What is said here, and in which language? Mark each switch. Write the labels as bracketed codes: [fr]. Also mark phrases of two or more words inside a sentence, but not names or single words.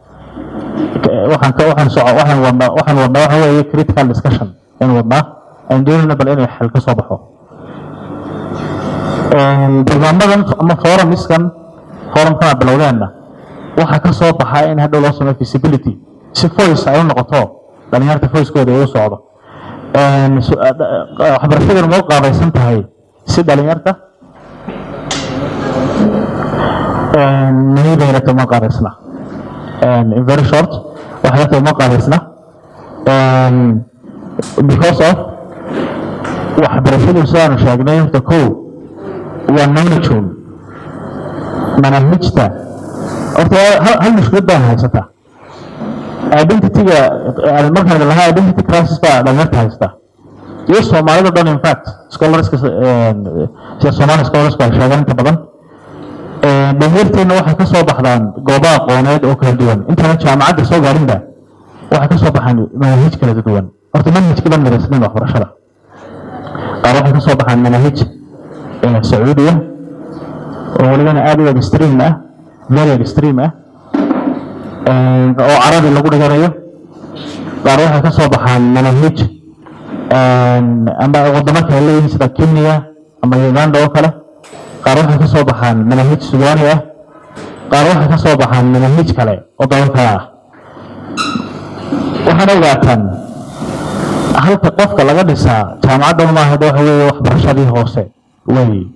[so] waxaan wadnaa waxa weeye [en] critical discussion [so] in wadnaa aan doonayna bal inay xal ka soo baxo barnaamijkan ama forumkana bilowdeenna waxaa ka soo baxaa in hadhow loo sameeyo feasibility si voice ay u noqoto dhalinyarta voicekooda ay u socdo waxbarashadeena ma u qaabaysan tahay si dhalinyarta niyadaynato ma qaabaysna in [en] very short [so] waxay ma qaabaysna [en] because of [so] waxbarashadu sidaan sheegnay horta kow waa knowledge manhajta horta hal mushkilad baa haysata identityga markaan lahaa [en] identity crisis [so] baa dhalinyarta haysta iyo soomaalida dhan [en] in fact [so] scholarska sida [en] Somali scholars [so] baa sheegan inta badan dhalinyarteena waxay ka soo baxdaan goobo aqooneed oo kala duwan intaan jaamacadda soo gaarinba waxay ka soo baxaan manhaj kala duwan horta manhajka baan maraysnayn waxbarashada qaar waxay ka soo baxaan manhaj Sacuudiya oo walibana aad u extreme ah [en] very extreme [so] ah oo carabi lagu dhiganayo qaar waxay ka soo baxaan manhaj amba wadamo kale leeyihiin sida Kenya ama Uganda oo kale qaar waxay ka soo baxaan manhaj Suudaani ah qaar waxay ka soo baxaan manhaj kale oo dalal kale ah waxaana ogaataan halka qofka laga dhisaa jaamacadda maaha waxa weeye waxbarashadii hoose wey